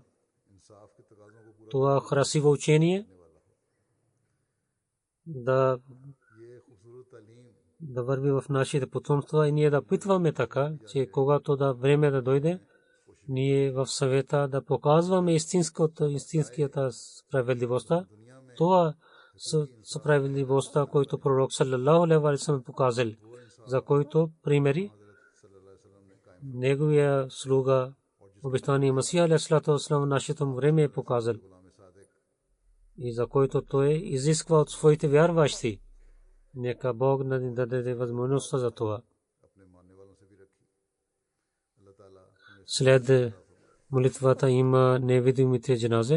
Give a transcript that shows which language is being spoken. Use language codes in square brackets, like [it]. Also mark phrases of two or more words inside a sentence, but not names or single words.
[bg] Това красиво учение да върви в нашите потомства и ние да питваме така, че когато да време да дойде, ние в съвета да показваме истинската справедливостта. Това справедливостта, който пророк [ar] صلى الله عليه وسلم [bg] показал, за който примери неговия слуга обещания Масия [ar] عليه الصلاة والسلام [bg] нашето време е показал и за който той изисква от своите вярващи. Нека Бог да даде възможност за това. След молитвата има невидимите джаназе.